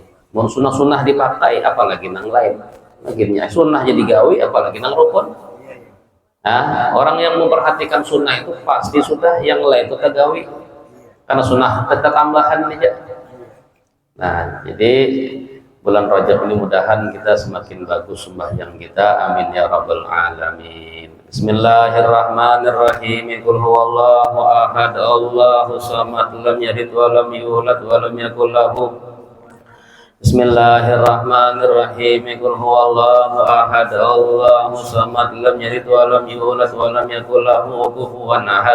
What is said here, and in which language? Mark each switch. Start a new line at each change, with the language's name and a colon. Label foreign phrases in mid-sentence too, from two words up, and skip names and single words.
Banjar: Mau sunnah-sunnah dipakai, apalagi nang lain. Akhirnya sunnah jadi gawi, apalagi nang rukun. Nah, orang yang memperhatikan sunnah itu pasti sudah yang lain itu gawi, karena sunnah tetap tambahan aja. Nah, jadi bulan Rajab ini mudahan kita semakin bagus sembahyang kita.
Arabic: آمين يا رب العالمين. بسم الله الرحمن الرحيم. قل هو الله أحد، الله الصمد، لم يلد ولم يولد ولم يكن له. بسم الله الرحمن الرحيم. قل هو الله أحد، الله الصمد، لم يلد ولم يولد ولم يكن له كفوا أحد.